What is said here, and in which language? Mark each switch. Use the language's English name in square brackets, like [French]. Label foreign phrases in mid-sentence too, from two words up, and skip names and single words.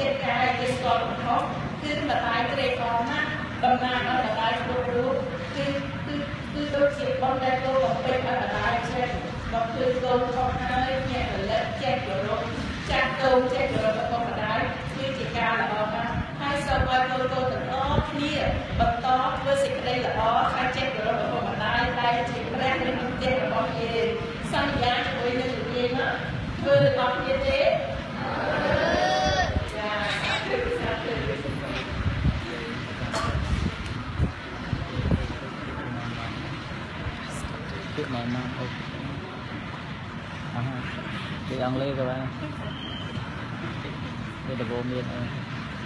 [Khmer] កាយជាស្គាល់កំហុសគឺម្ដាយត្រេកអរណាស់តំណាងឲ្យម្ដាយគ្រប់រូបគឺដូចជាបងដែលកូនបំពេញឲ្យម្ដាយចេះបើគឺកូនខុសហើយញាក់រលឹកចេះគោរពចាស់កូនចេះគោរពរបស់ម្ដាយគឺជាការល្អណាស់ហើយសូមឲ្យកូនទាំងអស់គ្នាបន្តធ្វើសេចក្តីល្អហើយចេះគោរពរបស់ម្ដាយដែលជាព្រះនៃប្រទេសរបស់យើងសន្យាជាមួយនឹងយើងធ្វើដល់គ្នាទេ [Vietnamese] Tiếp này mang ốc đi ăn lê các bạn đây là vô miên